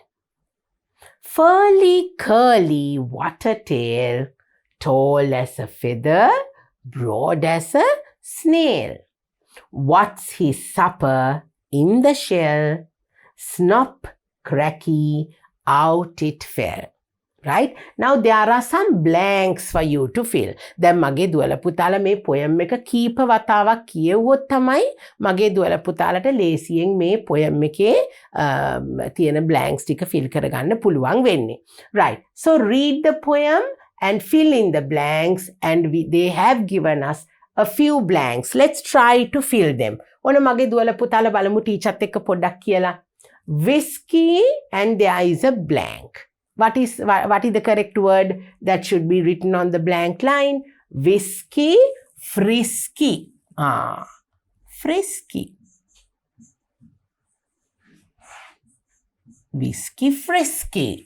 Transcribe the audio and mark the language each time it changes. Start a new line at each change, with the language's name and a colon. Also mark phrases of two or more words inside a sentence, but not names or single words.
English: Furly, curly, water tail, tall as a feather, broad as a snail. What's his supper? In the shell. Snop, cracky, out it fell. Right? Now there are some blanks for you to fill.
Sinhala: දැන් මගේ දුවල පුතාලා මේ poem එක කීප වතාවක් කියවුවොත් තමයි මගේ දුවල පුතාලට ලේසියෙන් මේ poem එකේ තියෙන blanks ටික fill කරගන්න පුළුවන් වෙන්නේ.
English: Right. So read the poem and fill in the blanks, and they have given us a few blanks. Let's try to fill them.
Sinhala: ඔන්න මගේ දුවල පුතාලා බලමු ටීචර්ත් එක්ක පොඩ්ඩක් කියලා.
English: Whiskey, and there is a blank. What is the correct word that should be written on the blank line? Whisky, frisky. Frisky. Whisky, frisky.